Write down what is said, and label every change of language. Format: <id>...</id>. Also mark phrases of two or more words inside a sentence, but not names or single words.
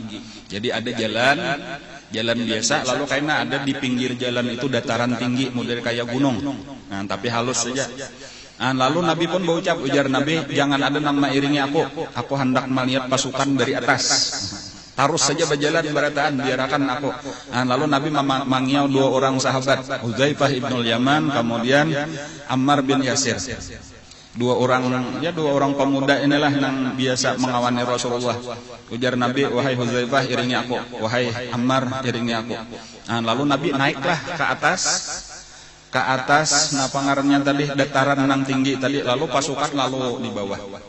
<id>Jadi ada jalan biasa, lalu karena ada di pinggir jalan itu dataran tinggi, model kayak gunung, tapi halus saja. Lalu Nabi pun berucap, ujar Nabi, jangan ada nama iringi aku hendak melihat pasukan dari atas. Terus saja berjalan berataan, biarkan aku. Lalu Nabi memanggil dua orang sahabat, Hudzaifah ibnul Yaman, kemudian Ammar bin Yasir. Dua orang pemuda inilah yang biasa mengawani Rasulullah. Ujar Nabi, wahai Hudzaifah iringi aku, wahai Ammar iringi aku. Lalu Nabi naiklah ke atas pangarannya tadi, dataran yang tinggi tadi, lalu pasukan lalu di bawah.</id>